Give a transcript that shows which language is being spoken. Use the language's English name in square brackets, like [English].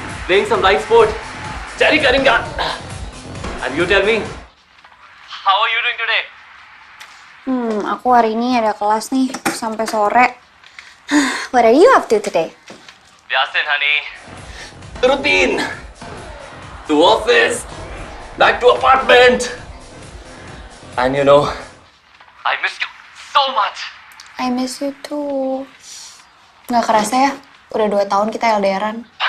[English] Playing some light sport. Cari karinga. And you tell me, how are you doing today? [Indonesian] Aku hari ini ada kelas nih sampai sore. [English] What are you up to today? [Indonesian] Biasin, honey. Routine. [English] To office, back to apartment. And you know, I miss you so much. I miss you too. [Indonesian] Nggak kerasa ya, udah 2 tahun kita LDRan.